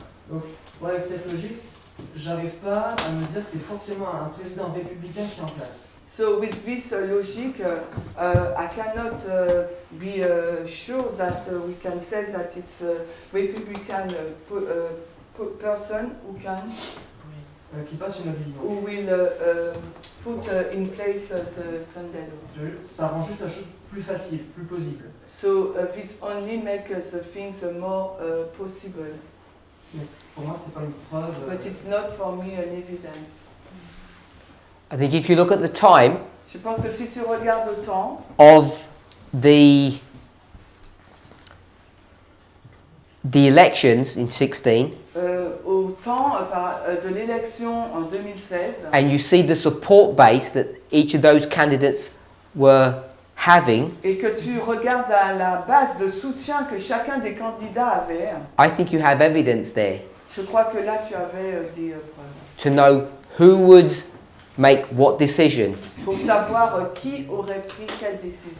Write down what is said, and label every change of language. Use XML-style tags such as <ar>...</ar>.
<fr>Donc, moi, avec cette logique, j'arrive pas à me dire que c'est forcément un président républicain qui est en place.</fr> <en>So with this logic, I cannot be sure that we can say that it's a Republican person who can,</en> <fr>Qui passe une loi du dimanche.</fr> <en>who will put in place the Sunday law.</en> <fr>Ça rend juste la chose plus facile, plus plausible.</fr> <en>So this only makes the things more possible,</en> <fr>Mais pour moi, c'est pas une preuve.</fr> <en>but it's not for me an evidence. I think if you look at the time</en> <fr>Je pense que si tu regardes au temps</fr> <en>of the elections in 16</en> <fr>au temps de l'élection en 2016,</fr> <en>and you see the support base that each of those candidates were having,</en> <fr>et que tu regardes à la base de soutien que chacun des candidats avait,</fr> <en>I think you have evidence there</en> <fr>je crois que là tu avais des preuves.</fr> <en>to know who would make what decision.</en> <fr>Pour savoir qui aurait pris quelle décision.</fr>